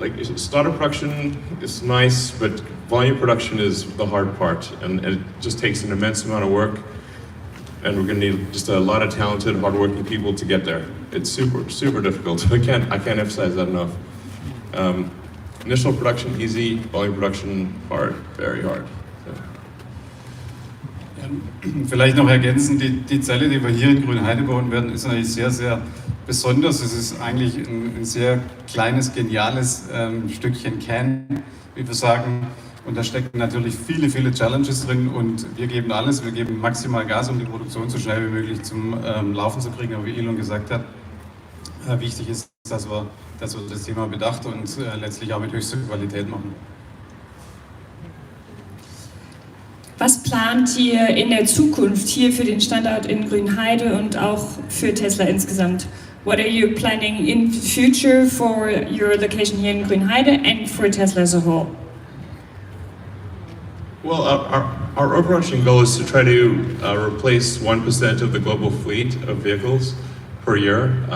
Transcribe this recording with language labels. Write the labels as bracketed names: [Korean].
[English] Like startup production is nice, but volume production is the hard part, and it just takes an immense amount of work. And we're going to need just a lot of talented, hardworking people to get there. it's super difficult. I can't emphasize that enough. Initial production easy, volume production hard, very hard. [German] Vielleicht noch ergänzend, die Zelle, die wir hier in Grünheide bauen werden, ist natürlich sehr, sehr besonders. Es ist eigentlich ein sehr kleines, geniales Stückchen Can, wie wir sagen. Und da stecken natürlich viele, viele Challenges drin und wir geben alles, wir geben maximal Gas, um die Produktion so schnell wie möglich zum Laufen zu kriegen. Aber wie Elon gesagt hat, wichtig ist, dass wir das Thema bedacht und letztlich auch mit höchster Qualität machen. Was plant ihr in der Zukunft hier für den Standort in Grünheide und auch für Tesla insgesamt? [English] What are you planning in the future for your location here in Grünheide and for Tesla as a whole? Well, our overarching goal is to try to replace 1% of the global fleet of vehicles per year.